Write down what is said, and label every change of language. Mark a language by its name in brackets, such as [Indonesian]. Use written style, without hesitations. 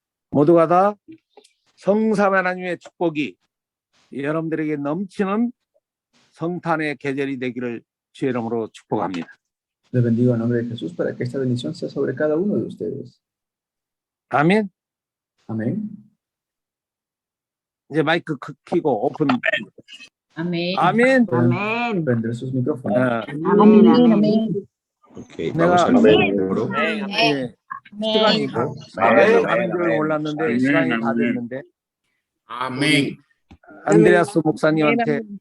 [Korean] 모두가 다 성삼 하나님의 축복이 여러분들에게 넘치는 성탄의 계절이 되기를 주의 이름으로 축복합니다. [Spanish] Les bendigo en nombre de Jesús para que esta bendición sea sobre cada uno de ustedes. [Korean] 아멘. [Spanish] Amén. [Korean] 이제 마이크 켜고 오픈. [Spanish] Amén. [Korean] 아멘. [Spanish] Amén. Prender sus micrófonos. Amén. Amén. Ok, vamos al coro. [Korean] 시간이 가는 줄 몰랐는데 시간이 다 됐는데. 아멘. 안드레아스 목사님한테